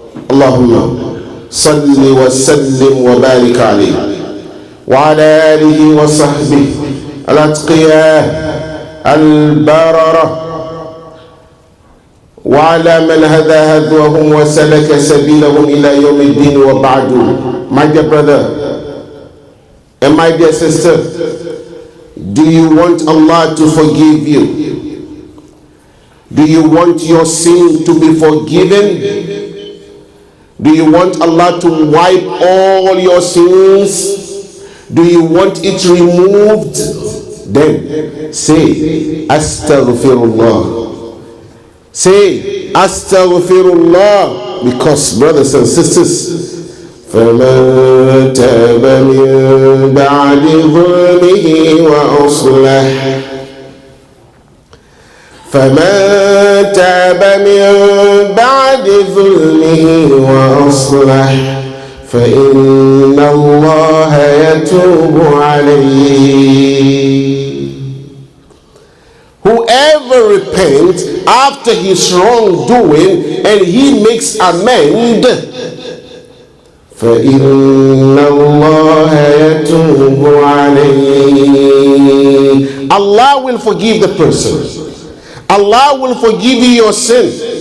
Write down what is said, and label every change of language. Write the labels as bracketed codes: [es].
[ar] اللهم صل وسلم وبارك عليه وعلى آله وصحبه الأتقياء البررة وعلى من هدى هدوهم وسلك سبيلهم إلى يوم الدين وبعد. [en] My dear brother and my dear sister, do you want Allah to forgive you? Do you want your sin to be forgiven? Do you want Allah to wipe all your sins? Do you want it removed? Then say Astaghfirullah. Say Astaghfirullah, because brothers and sisters, [ar] فَمَنْ تَابَ مِنْ بَعْدِ ظُلْمِهِ وَأَصْلَحَ فَمَنْ تَابَ مِنْ بَعْدِ ظُلْمِهِ وَأَصْلَحَ فَإِنَّ اللَّهَ يَتُوبُ عَلَيْهِ. [en] Whoever repents after his wrongdoing and he makes amend, [ar] فَإِنَّ اللَّهَ يَتُوبُ عَلَيْهِ. [en] Allah will forgive the person. Allah will forgive you your sin.